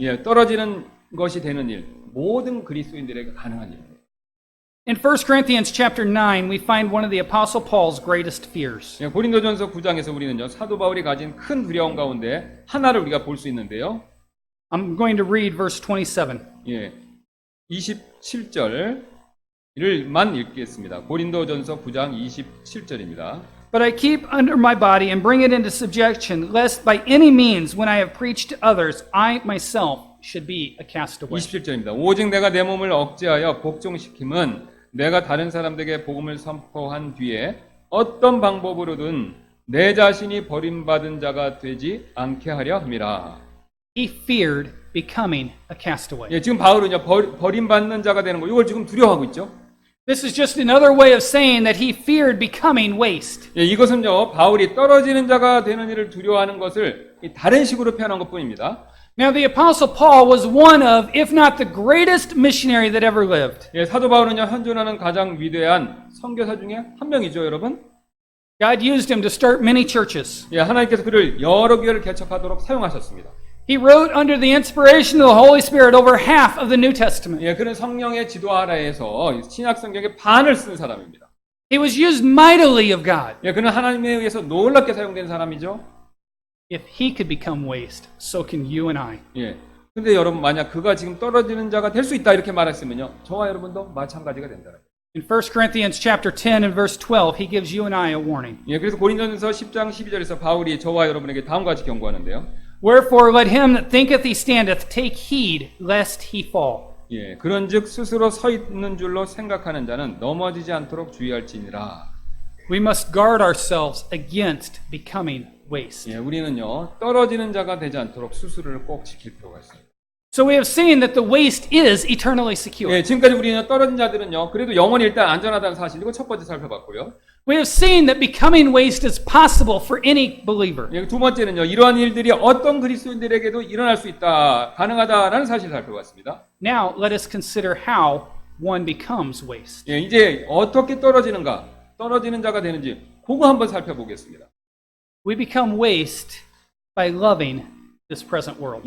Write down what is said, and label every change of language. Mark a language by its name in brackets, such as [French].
[Korean] 예, 떨어지는 것이 되는 일, 모든 그리스도인들에게 가능한 일입니다. [English] In 1 Corinthians chapter 9, we find one of the Apostle Paul's greatest fears. [Korean] 예, 고린도전서 9장에서 우리는요 사도 바울이 가진 큰 두려움 가운데 하나를 우리가 볼 수 있는데요. [English] I'm going to read verse 27. [Korean] 예, 27절을만 읽겠습니다. 고린도전서 9장 27절입니다. [English] But I keep under my body and bring it into subjection, lest by any means, when I have preached to others, I myself should be a castaway. [Korean] 27절입니다. 오직 내가 내 몸을 억제하여 복종시킴은 내가 다른 사람들에게 복음을 선포한 뒤에 어떤 방법으로든 내 자신이 버림받은 자가 되지 않게 하려 함이라. [English] He feared becoming a castaway. [Korean] 예, 지금 바울은요 버림받는 자가 되는 거 이걸 지금 두려워하고 있죠. [English] This is just another way of saying that he feared becoming waste. [Korean] 예, 이것은요 바울이 떨어지는 자가 되는 일을 두려워하는 것을 다른 식으로 표현한 것뿐입니다. [English] Now, the Apostle Paul was one of, if not the greatest missionary that ever lived. [Korean] 예, 사도 바울은요 현존하는 가장 위대한 선교사 중에 한 명이죠, 여러분. [English] God used him to start many churches. [Korean] 예, 하나님께서 그를 여러 교회를 개척하도록 사용하셨습니다. [English] He wrote under the inspiration of the Holy Spirit over half of the New Testament. [Korean] 예, 그는 성령의 지도 아래에서 신약 성경의 반을 쓴 사람입니다. [English] He was used mightily of God. [Korean] 예, 그는 하나님에 의해서 놀랍게 사용된 사람이죠. [English] If he could become waste, so can you and I. 예. [Korean] 근데 여러분 만약 그가 지금 떨어지는 자가 될 수 있다 이렇게 말했으면요. 저와 여러분도 마찬가지가 된다는 거예요. [English] In 1 Corinthians chapter 10 and verse 12, he gives you and I a warning. [Korean] 예, 그래서 고린도전서 10장 12절에서 바울이 저와 여러분에게 다음과 같이 경고하는데요. [English] Wherefore let him that thinketh he standeth take heed lest he fall. [Korean] 예, 그런즉 스스로 서 있는 줄로 생각하는 자는 넘어지지 않도록 주의할지니라. [English] We must guard ourselves against becoming waste. [Korean] 예, 우리는요 떨어지는 자가 되지 않도록 스스로를 꼭 지킬 필요가 있습니다. [English] So we have seen that the waste is eternally secure. [Korean] 예, 지금까지 우리는 떨어진 자들은요 그래도 영원히 일단 안전하다는 사실 이거 첫 번째 살펴봤고요. [English] We have seen that becoming waste is possible for any believer. [Korean] 예, 두 번째는요 이러한 일들이 어떤 그리스도인들에게도 일어날 수 있다, 가능하다라는 사실을 살펴봤습니다. [English] Now let us consider how one becomes waste. [Korean] 예, 이제 어떻게 떨어지는 자가 되는지 그거 한번 살펴보겠습니다. [English] We become waste by loving this present world.